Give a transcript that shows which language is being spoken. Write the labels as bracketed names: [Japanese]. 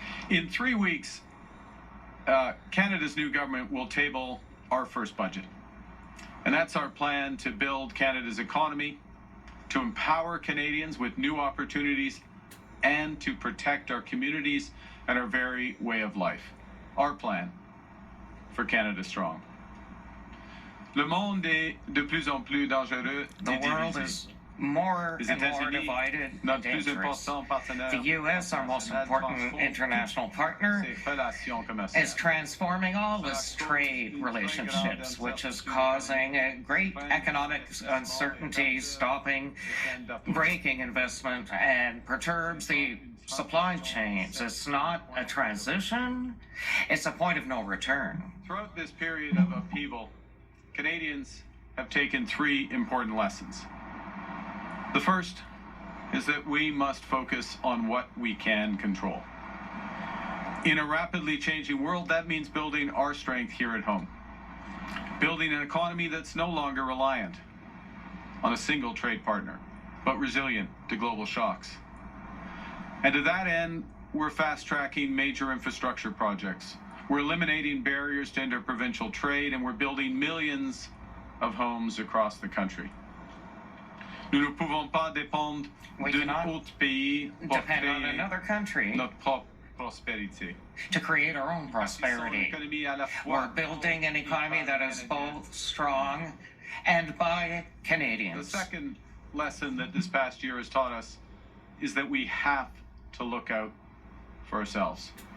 [English] In 3 weeks, Canada's new government will table our first budget. And that's our plan to build Canada's economy, to empower Canadians with new opportunities, and to protect our communities and our very way of life. Our plan for Canada Strong. [French] Le monde est de plus en plus dangereux et divisé. [English] More and more divided and dangerous. The U.S., our most important international partner, is transforming all its trade relationships, which is causing great economic uncertainty, breaking investment, and perturbs the supply chains. It's not a transition, it's a point of no return. Throughout this period of upheaval, Canadians have taken 3 important lessons. The first is that we must focus on what we can control. In a rapidly changing world, that means building our strength here at home. Building an economy that's no longer reliant on a single trade partner, but resilient to global shocks. And to that end, we're fast-tracking major infrastructure projects. We're eliminating barriers to interprovincial trade, and we're building millions of homes across the country. [French] Nous ne pouvons pas dépendre d'un autre pays pour créer [English] another country [French] notre propre prospérité. [English] To create our own prosperity. We're building an economy that is both strong and by Canadians. The second lesson that this past year has taught us is that we have to look out for ourselves.